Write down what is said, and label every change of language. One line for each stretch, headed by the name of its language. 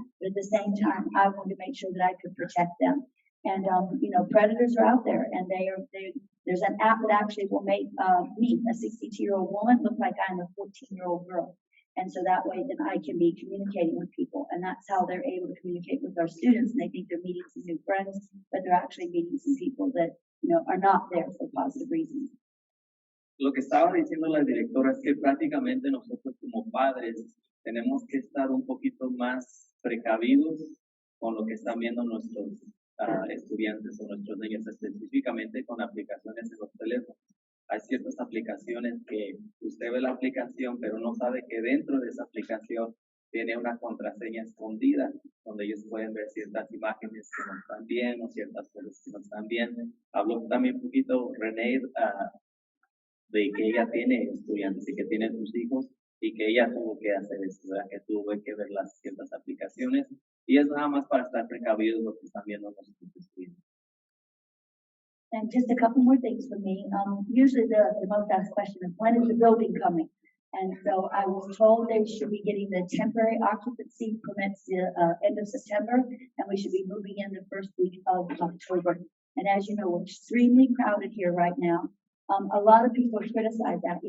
English: But at the same time, I wanted to make sure that I could protect them. And, predators are out there and there's an app that actually will make me, a 62-year-old woman, look like I'm a 14-year-old girl. And so that way then I can be communicating with people. And that's how they're able to communicate with our students. And they think they're meeting some new friends, but they're actually meeting some people that, are not there for positive reasons.
Spanish: Lo que estaba diciendo la directora es que prácticamente nosotros como padres tenemos que estar un poquito más precavidos con lo que están viendo nuestros estudiantes o nuestros niños, específicamente con aplicaciones en los teléfonos. Hay ciertas aplicaciones que usted ve la aplicación, pero no sabe que dentro de esa aplicación tiene una contraseña escondida, donde ellos pueden ver ciertas imágenes que no están bien o ciertas cosas que no están bien. Habló también un poquito René de que ella tiene estudiantes y que tiene sus hijos y que ella tuvo que hacer esto, ¿verdad? Que tuvo que ver las ciertas aplicaciones. Y es nada más para estar precavidos lo que están viendo nuestros estudiantes.
English: And just a couple more things for me. Usually the most asked question is, when is the building coming? And so I was told they should be getting the temporary occupancy permits the end of September, and we should be moving in the first week of October. And as you know, we're extremely crowded here right now. A lot of people criticize that.